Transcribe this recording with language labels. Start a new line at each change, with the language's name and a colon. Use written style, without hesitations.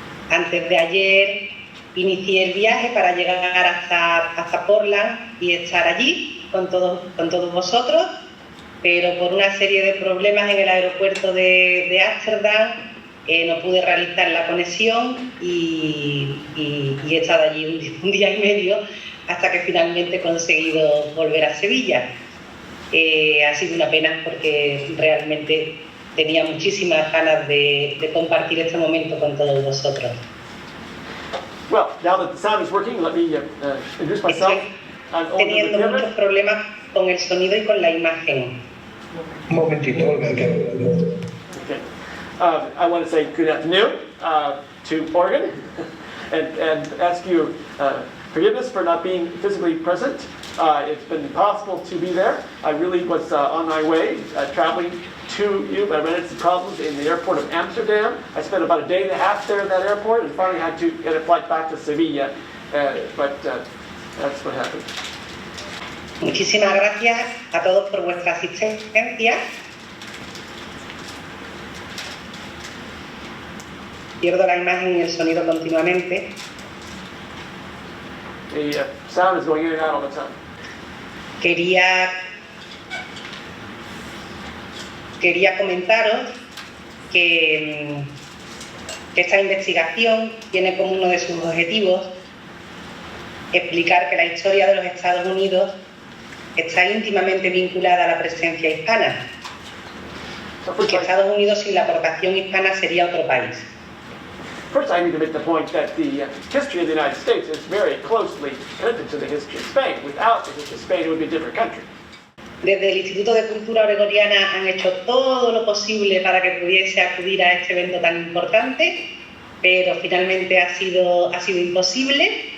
Spanish: Antes de ayer inicié el viaje para llegar hasta Portland y estar allí con todos vosotros, pero por una serie de problemas en el aeropuerto de Ámsterdam no pude realizar la conexión y he estado allí un día y medio hasta que finalmente he conseguido volver a Sevilla. Ha sido una pena porque realmente tenía muchísimas ganas de compartir este momento con todos vosotros.
English: Well, now that the sound is working, let me introduce myself. I'm Olga
Spanish: Teniendo
English: Gutierrez.
Spanish: muchos problemas con el sonido y con la imagen. Un momentito, Olga, que...
English: Okay. I want to say good afternoon to Oregon and ask you forgiveness for not being physically present. It's been impossible to be there. I really was on my way traveling to you, but I ran into some problems in the airport of Amsterdam. I spent about a day and a half there at that airport and finally had to get a flight back to Sevilla, but that's what happened.
Spanish: Muchísimas gracias a todos por vuestra asistencia. Pierdo la imagen y el sonido continuamente.
English: The sound is going in and out all the time.
Spanish: Quería comentaros que esta investigación tiene como uno de sus objetivos explicar que la historia de los Estados Unidos está íntimamente vinculada a la presencia hispana y que Estados Unidos sin la aportación hispana sería otro país.
English: First, I need to make the point that the history of the United States is very closely connected to the history of Spain. Without the history of Spain, it would be a different country.
Spanish: Desde el Instituto de Cultura Oregoniana han hecho todo lo posible para que pudiese acudir a este evento tan importante, pero finalmente ha sido imposible.